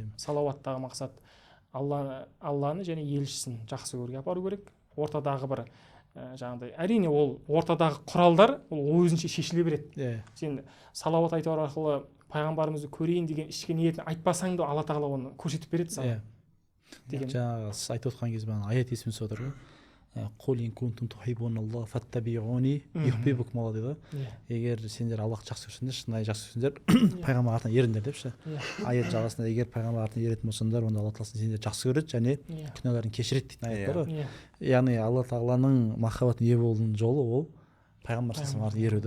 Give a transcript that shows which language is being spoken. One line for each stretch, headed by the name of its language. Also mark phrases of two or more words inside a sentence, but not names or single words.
Kazakh: Салауаттағы мақсат Алланы және елшісін жақсы көруге апару керек. Ортадағы бір жаңағыдай, әрине ол ортадағы құралдар ол өзінше шешіле береді. Сен салауат айту арқылы пайғамбарымызды көрейін деген ішкі ниетін айтпасаң да Алла тағала оны көрсетіп береді саған. Жаңағы сіз айтып отқан кезде маған аят есіме түсіп отыр ғой.
Arabic: قل إن كنتم تحبون الله فاتبعوني يحببكم дейді.
Kazakh: Егер сендер Аллахты жақсы көрсеңдер, шынайы жақсы көрсеңдер, пайғамбар артынан еріңдер депші. Аят жалғасында егер пайғамбар артынан еретін болсаңдар, онда Алла тағала сендерді жақсы көреді және күнәларың кешіреді дейтін аят бар ғой. Яғни Алла тағаланың махаббатына ие болудың жолы ол пайғамбар артынан еруді.